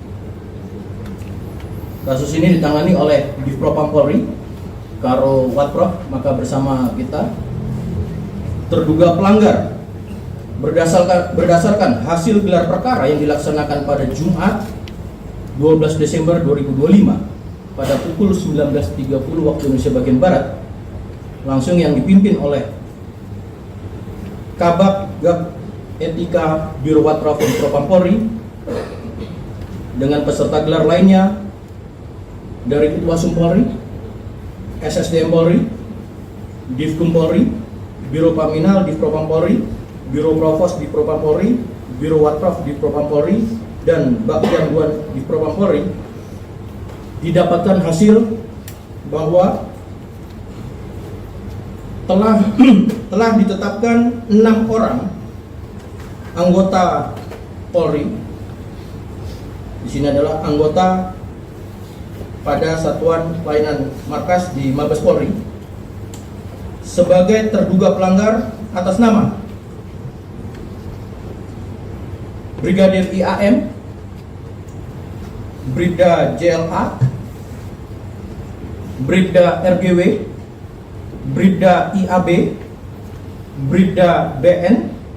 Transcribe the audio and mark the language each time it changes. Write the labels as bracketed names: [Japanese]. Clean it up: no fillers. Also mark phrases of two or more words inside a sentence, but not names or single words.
[Indonesian] Kasus ini ditangani oleh Divpropam Polri, Karo Watprof, maka bersama kita terduga pelanggar berdasarkan hasil gelar perkara yang dilaksanakan pada Jumat 12 Desember 2025 pada pukul 19.30 waktu Indonesia bagian Barat, langsung yang dipimpin oleh Kabak Gap Etika Biro Watprof Propam Polri dengan peserta gelar lainnya dari Ketuasum Polri, SSDM Polri, Divkum Polri, Biro Paminal Divpropam Polri, Biro Provos Divpropam Polri, Biro Watprof Divpropam Polri, dan Bagian Duan Divpropam Polri. Didapatkan hasil bahwa telah ditetapkan 6 orang anggota Polri. Di sini adalah anggota pada Satuan Pelayanan Markas di Mabes Polri sebagai terduga pelanggar atas nama Brigadir IAM, Bribda JLA, Bribda RGW, Bribda IAB, Bribda BN,